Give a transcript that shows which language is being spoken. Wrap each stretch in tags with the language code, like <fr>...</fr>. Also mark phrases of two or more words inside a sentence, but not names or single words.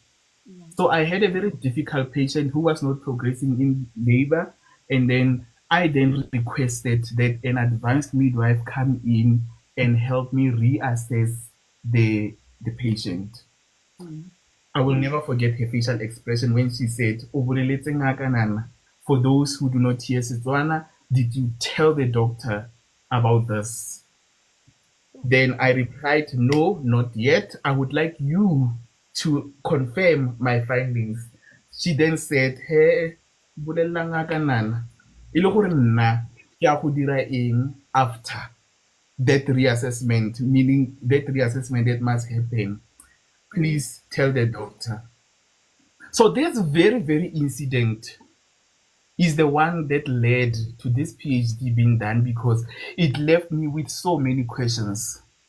<en>So I had a very difficult patient who was not progressing in labor, and then I then requested that an advanced midwife come in and help me reassess the the patient. I will never forget her facial expression when she said,</en> <tn>"O boleletse ngaka nana?"</tn> <en>For those who do not hear Setswana, did you tell the doctor about this? Then I replied, "No, not yet. I would like you to confirm my findings." She then said, "He,</en> <tn>bolella ngaka nana. E le gore nna ke a go dira eng</tn> <en>after that reassessment, meaning that reassessment that must happen. Please tell the doctor." So this very, very incident is the one that led to this PhD being done because it left me with so many questions.</en>